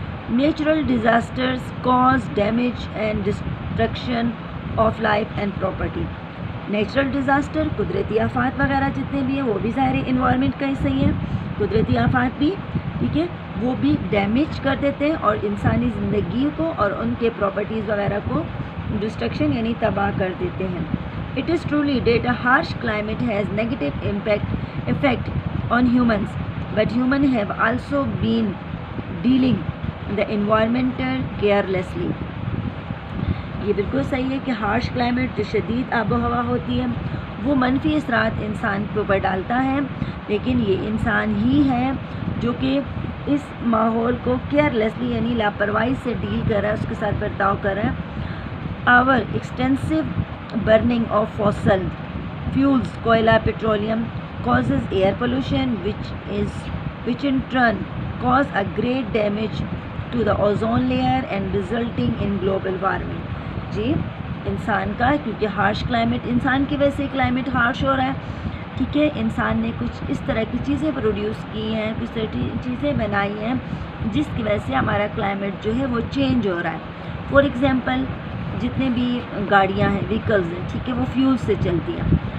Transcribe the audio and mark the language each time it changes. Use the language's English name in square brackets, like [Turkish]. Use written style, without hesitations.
[English] Natural disasters cause damage and destruction of life and property. [Urdu] Natural disaster قدرتی آفات وغیرہ جتنے بھی ہیں وہ بھی ظاہر انوائرمنٹ کا حصہ ہی ہے. قدرتی آفات بھی ٹھیک ہے وہ بھی ڈیمیج کر دیتے ہیں اور انسانی زندگی کو اور ان کے پراپرٹیز وغیرہ کو ڈسٹرکشن یعنی تباہ کر دیتے ہیں. [English] It is truly that a harsh climate has negative effect on humans, but humans have also been dealing the environmental carelessly. [Urdu] یہ بالکل صحیح ہے کہ ہارش کلائمیٹ جو شدید آب و ہوا ہوتی ہے وہ منفی اثرات انسان کے اوپر ڈالتا ہے, لیکن یہ انسان ہی ہے جو کہ اس ماحول کو کیئرلیسلی یعنی لاپرواہی سے ڈیل کر رہا ہے, اس کے ساتھ برتاؤ کر رہا ہے. [English] Our extensive burning of fossil fuels, koyla, petroleum causes air pollution which in turn cause a great damage to the ozone layer and resulting in global warming. [Urdu] جی انسان کا, کیونکہ ہارش کلائمیٹ انسان کی وجہ سے کلائمیٹ ہارش ہو رہا ہے. ٹھیک ہے, انسان نے کچھ اس طرح کی چیزیں پروڈیوس کی ہیں, کچھ طرح چیزیں بنائی ہیں جس کی وجہ سے ہمارا کلائمیٹ جو ہے وہ چینج ہو رہا ہے. فار ایگزامپل جتنے بھی گاڑیاں ہیں, ویکلز ہیں, ٹھیک ہے, وہ فیول سے چلتی ہیں.